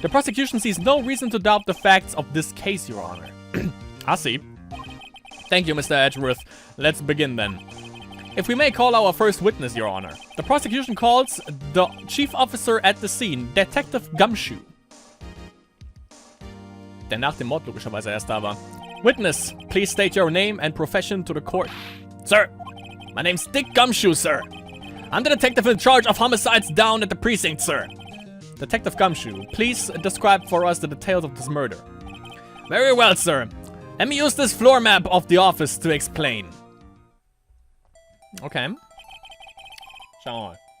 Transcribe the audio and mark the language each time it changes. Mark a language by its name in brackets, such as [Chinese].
[English] The prosecution sees no reason to doubt the facts of this case, Your Honor. I see. Thank you, Mr. Edgeworth. Let's begin then. If we may call our first witness, Your Honor. The prosecution calls the chief officer at the scene, Detective Gumshoe. [German] Der nach dem Mord logischerweise erst da war. [English] Witness, please state your name and profession to the court. Sir, my name's Dick Gumshoe, sir. I'm the detective in charge of homicides down at the precinct, sir. Detective Gumshoe, please describe for us the details of this murder. Very well, sir. Let me use this floor map of the office to explain. Okay. [German] Schauen wir mal.